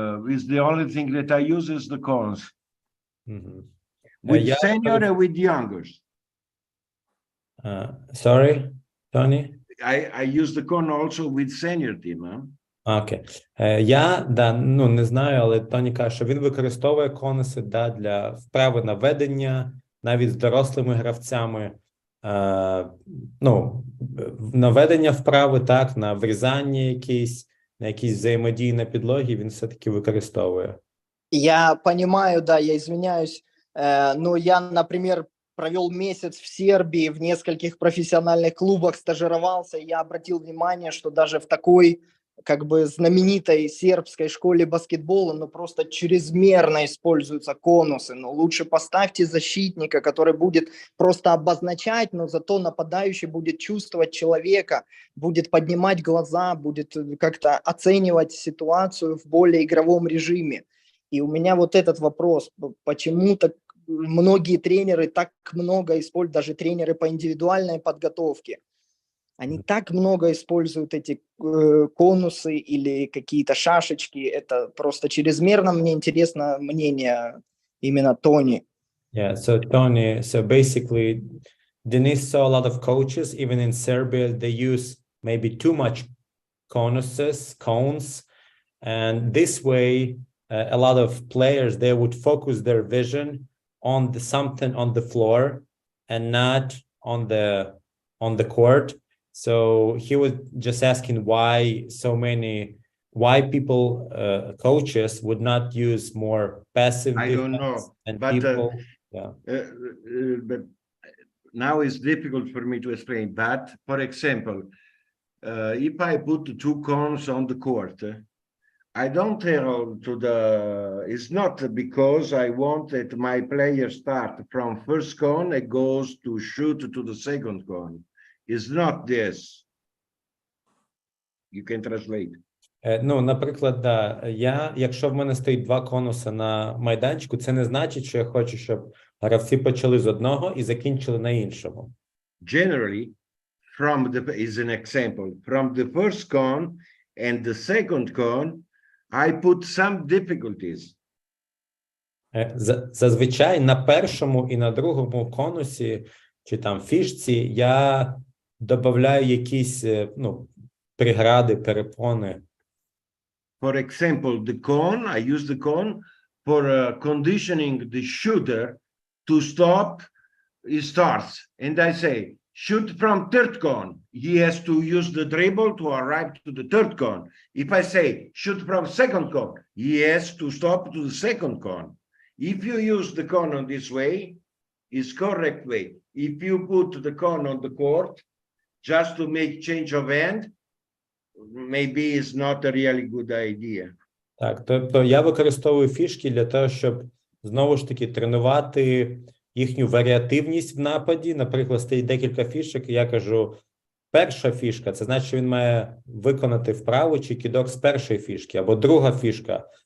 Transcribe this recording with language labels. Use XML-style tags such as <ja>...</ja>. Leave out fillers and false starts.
<en>Is the only thing that I use is the cones. Mm-hmm. With senior and with youngers. Sorry, Tony? I use the cone also with senior team.</en> <uk>Окей. Я не знаю, але Тоні каже, що він використовує конуси для вправи на ведення, навіть з дорослими гравцями. На ведення вправи, так, на врізання якісь, на якісь взаємодії на підлогі він все-таки використовує.</uk> <ru>Я понимаю, да, я извиняюсь, но я, например, провел месяц в Сербии, в нескольких профессиональных клубах стажировался, и я обратил внимание, что даже в такой, как бы, знаменитой сербской школе баскетбола, просто чрезмерно используются конусы. Но лучше поставьте защитника, который будет просто обозначать, но зато нападающий будет чувствовать человека, будет поднимать глаза, будет как-то оценивать ситуацию в более игровом режиме. И у меня вот этот вопрос, почему так многие тренеры так много используют, даже тренеры по индивидуальной подготовке, они так много используют эти конусы или какие-то шашечки, это просто чрезмерно. Мне интересно мнение именно Тони.</ru> <en>Yeah, so Tony, so basically, Denis saw a lot of coaches, even in Serbia, they use maybe too much cones, and this way, a lot of players, they would focus their vision on something on the floor and not on the court. So he was just asking why people, coaches would not use more passive defense. I don't know, and but, people, but now it's difficult for me to explain. But for example, if I put 2 cones on the court, I don't tell it's not because I want that my player start from first cone and goes to shoot to the second cone. It's not this. You can translate.</en> <uk>Наприклад, якщо в мене стоїть 2 конуси на майданчику, це не значить, що я хочу, щоб гравці почали з одного і закінчили на іншому.</uk> <en>Generally, is an example, from the first cone and the second cone, I put some difficulties.</en> <uk>Зазвичай на першому і на другому конусі чи там фішці я добавляю якісь, прегради, перепони.</uk> <en>For example, the cone, I use the cone for conditioning the shooter to stop. He starts, and I say, shoot from third cone. He has to use the dribble to arrive to the third cone. If I say, shoot from second cone, he has to stop to the second cone. If you use the cone on this way, it's correct way. If you put the cone on the court, just to make change of hand, maybe it's not a really good idea.</en> <uk>Так, тобто я використовую фішки для того, щоб знову ж таки тренувати їхню варіативність в нападі. Наприклад, стоїть декілька фішок, і я кажу, перша фішка, це значить, що він має виконати вправу чи кидок з першої фішки, або друга фішка.</uk>